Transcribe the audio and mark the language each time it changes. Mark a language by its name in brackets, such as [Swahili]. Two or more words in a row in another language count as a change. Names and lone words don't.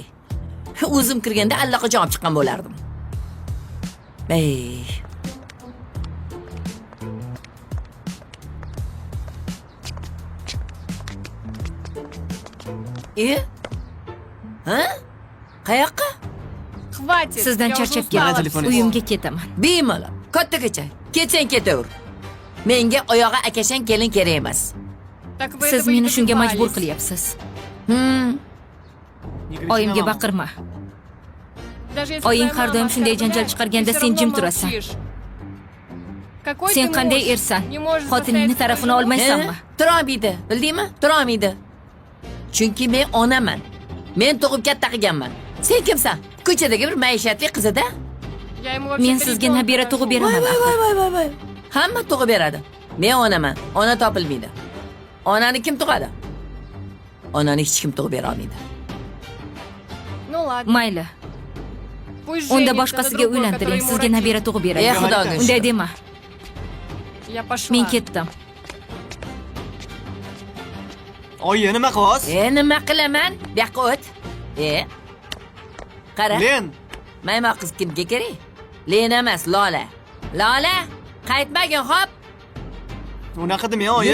[Uzbek] O'zim kirganda allaqachon olib chiqqan bo'lardim. Ha? Qayoqqa? [Russian] Хватит. [Uzbek] Sizdan [Russian] я уже [Uzbek] charchab [Russian] устала. [Uzbek] keldim. Uyimga ketaman. Bemalol, katta-kacha. Ketsang ketaver. Menga oyog'i akashang kelin kerak emas. [Russian] Так вы [Uzbek] Siz [Russian] этого и [Uzbek] meni shunga [Russian] добивались. [Uzbek] majbur qilyapsiz. Oyimga baqirma. [Russian] Даже если [Uzbek] Oying [Russian] твоя [Uzbek] har doim [Russian] мама [Uzbek] shunday janjal [Russian] оскорбляет, [Uzbek] chiqarganda [Russian] ты [Uzbek] sen [Russian] всё [Uzbek] jim [Russian] равно [Uzbek] turasan. [Russian] молчишь. Какой [Uzbek] Sen [Russian] ты [Uzbek] qanday [Russian] муж? [Uzbek] ersan? [Russian] Не можешь [Uzbek] Xotiningni [Russian] заставить [Uzbek] tarafini [Russian] свою жену? [Uzbek] olmaysanmi? Turolmaydi, bildingmi? Turolmaydi. Chunki men onaman. Men tug'ib katta qilganman. Sen kimsan? Ko'chadagi bir maishatli qiz-da? [Russian] Я ему [Uzbek] Men [Russian] вообще-то [Uzbek] sizga [Russian] ребенка [Uzbek] nabira [Russian] ношу. [Uzbek] tug'ib beraman. Voy. Hamma tug'ib beradi. Men onaman. Ona topilmaydi. Onani kim tug'adi? Onani hech kim tug'ib bera olmaydi. [Russian] Ну ладно. [Uzbek] Mayli. [Russian] Пусть [Uzbek] Unda [Russian] женится [Uzbek] boshqasiga [Russian] на другой, [Uzbek] uylantiring, [Russian] который ему [Uzbek] sizga [Russian] родит. [Uzbek] nabira tug'ib beradi. Xudoga Unday shukr. dema. [Russian] Я пошла. [Uzbek] Men ketdim. Oyi, nima qilyapsiz? Nima qilaman? Bu yoqqa o't. Qara. Len, Maymoq qiz kimga kerak? Lena emas, Lola. Lola, qaytmagin, xo'p? unaqa demang, oyi.